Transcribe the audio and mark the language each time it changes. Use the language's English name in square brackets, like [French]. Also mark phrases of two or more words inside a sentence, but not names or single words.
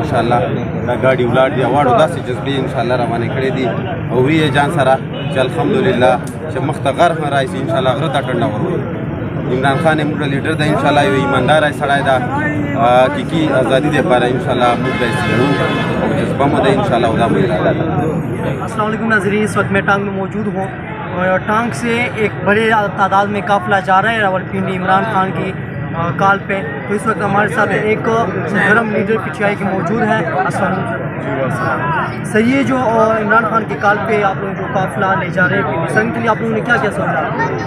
[Pashto] انشاءالله دا ګاډي ولاړ دي، اواړو داسې جذبې انشاءالله روانې کړې دي، او وی جان سره چې الحمدلله چې مخ ته غر هم راشي، انشاءالله غره ته ټنډه وروړي. عمران خان موږ لیډر ده، انشاءالله یو ایماندار سړی ده، حقیقي ازادي دپاره انشاءالله موږ به یې څېړو، او جذبه مو ده انشاءالله، او دا مو اراده ده. [Urdu] السلام علیکم ناظرین، اس وقت میں ٹانک میں موجود ہوں اور ٹانک سے ایک بڑے تعداد میں قافلہ جا رہا ہے راولپنڈی عمران خان کی کال پہ. تو اس وقت ہمارے ساتھ ایک سرگرم لیڈر پی ٹی آئی کے موجود ہیں. سر یہ جو عمران خان کی کال پہ آپ لوگ جو قافلہ لے جا رہے ہیں سنگ کے لیے، آپ لوگوں نے کیا کیا سوچا؟